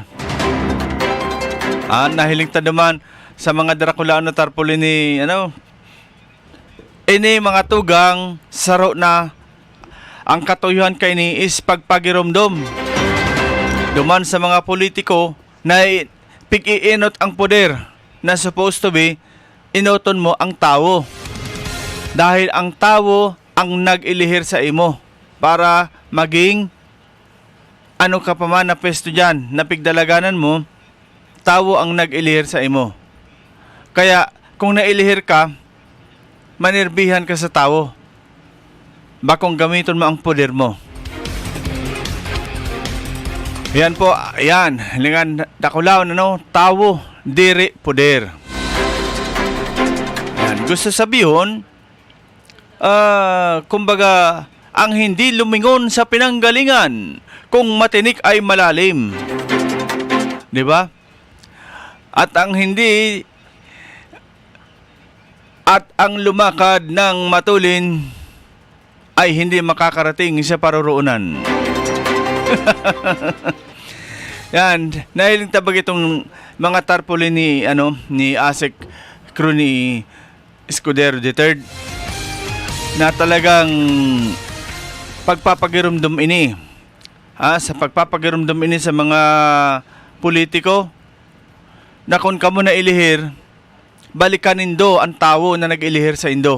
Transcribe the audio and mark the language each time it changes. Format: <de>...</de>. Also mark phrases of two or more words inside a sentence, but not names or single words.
<bik>Nahiling ta naman sa mga Draculao na tarpaulin ni ini mga tugang saro na ang katuyuhan kay ni is pagpagiromdom duman sa mga politiko na pig-iinot ang poder na</bik> <en>supposed to be</en> <bik>inoton mo ang tao dahil ang tao ang nag-ilihir sa imo para maging ka pa man na pwesto dyan na pigdalaganan mo, tao ang nag-ilihir sa imo. Kaya kung nailihir ka, manirbihan ka sa tao. Bakong gamiton mo ang poder mo. Yan po, yan. Lingan Draculao tao, diri, poder. Yan.</bik> <tl>Gusto sabihin, kumbaga, ang hindi lumingon sa pinanggalingan, kung matinik ay malalim. Di ba? At ang lumakad ng matulin ay hindi makakarating sa paruroonan.</tl> <bik>Yan, nahiling tabag itong mga tarpaulin ni Asik Rooney Escudero III na talagang pagpapagirumdum ini. Sa pagpapagirumdum ini sa mga politiko na kung kamo na ilihir, balikan nindo ang tao na nag-ilihir sa indo.</bik>